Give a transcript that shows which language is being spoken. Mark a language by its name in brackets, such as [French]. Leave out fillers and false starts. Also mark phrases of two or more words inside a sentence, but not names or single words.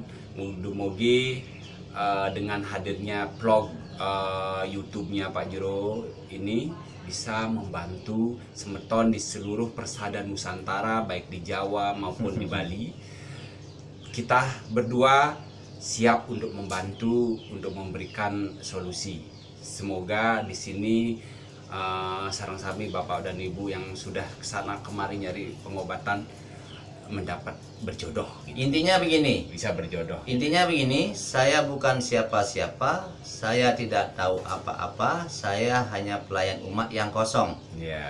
[Indonesian] Mugi dengan hadirnya vlog YouTube-nya Pak Juru ini bisa membantu Semeton di seluruh persada Nusantara, baik di Jawa maupun di Bali. Kita berdua siap untuk membantu, untuk memberikan solusi. Semoga di sini sarang sami Bapak dan Ibu yang sudah kesana kemari nyari pengobatan mendapat berjodoh. Gitu. Intinya begini. Bisa berjodoh. Intinya begini, saya bukan siapa-siapa, saya tidak tahu apa-apa, saya hanya pelayan umat yang kosong. Ya.